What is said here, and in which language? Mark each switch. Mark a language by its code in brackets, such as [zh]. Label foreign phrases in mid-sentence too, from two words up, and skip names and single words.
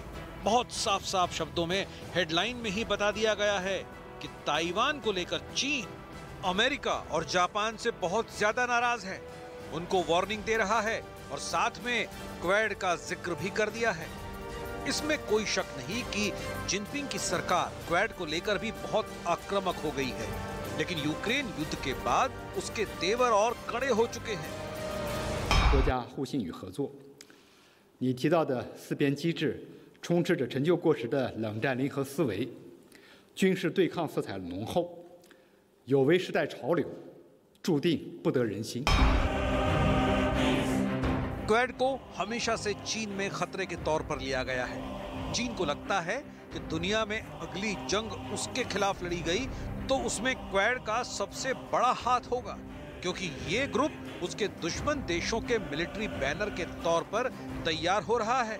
[hi] बहुत साफ साफ शब्दों में हेडलाइन में ही बता दिया गया है कि ताइवान को लेकर चीन अमेरिका और जापान से बहुत ज्यादा नाराज है, उनको वार्निंग दे रहा है और साथ में क्वेड का जिक्र भी कर दिया है। इसमें कोई शक नहीं कि जिनपिंग की सरकार क्वेड को लेकर भी बहुत आक्रामक हो गई है, लेकिन यूक्रेन युद्ध के बाद उसके तेवर और कड़े हो चुके हैं। [zh] 国家互信与合作，你提到的四边机制充斥着陈旧过时的冷战零和思维，军事对抗色彩浓厚，有违时代潮流，注定不得人心。 [hi] क्वेड को हमेशा से चीन में खतरे के तौर पर लिया गया है। चीन को लगता है कि दुनिया में अगली जंग उसके खिलाफ लड़ी गई तो उसमें क्वेड का सबसे बड़ा हाथ होगा, क्योंकि ये ग्रुप उसके दुश्मन देशों के मिलिट्री बैनर के तौर पर तैयार हो रहा है।